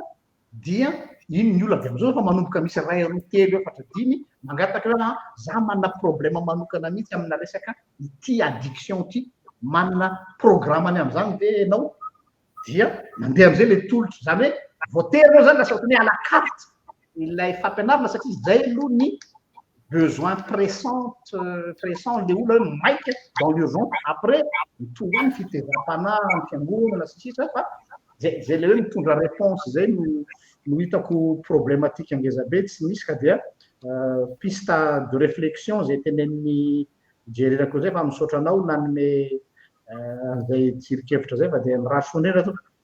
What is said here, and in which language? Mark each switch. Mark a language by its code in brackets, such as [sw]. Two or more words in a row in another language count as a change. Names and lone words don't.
[mg] dia iny ny olona dia am'izao fa manomboka misy ray roa telo efatra dimy mangataka hoe za manana problème manokana mihitsy amina resaka ity addiction ity manana programmany amin'izany dia ianao dia mandeha am'izay le tolotra zany hoe voatery zany lasa ohatran'ny hoe [fr] à la carte [mg] ilay fampianarana satria zay aloha ny [fr] besoin pressant [mg] le olona hoe maika [fr] dans l'urgence après [mg] mitonga ny fitezam-pana ny fiangonana sisisa fa zay le hoe mitondra réponse zay no hitako problématique angeza be tsy misy ka dia [fr] piste de réflexion [mg] zay tenen'ny jererako zay fa misaotra anao nanome zay tsirikevitra zay fa dia mirasonera to